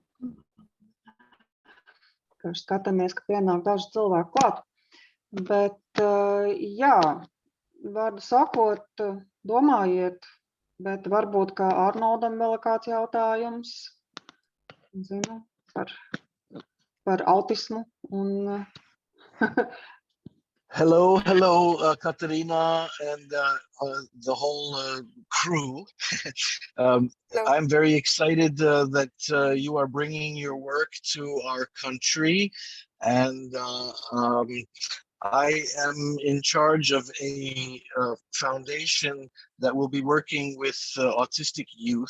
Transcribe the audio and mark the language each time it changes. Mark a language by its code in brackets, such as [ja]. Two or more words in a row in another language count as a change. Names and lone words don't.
[lv] Skatāmies, ka pienāk daži cilvēki klāt. Bet, jā, vārdu sakot, domājiet, bet varbūt kā Arnoldam vēl kāds jautājums, zinu, par autismu un... [en] Hello, Katarina and the whole crew. I'm very excited that you are bringing your work to our country, and I am in charge of a foundation that will be working with autistic youth.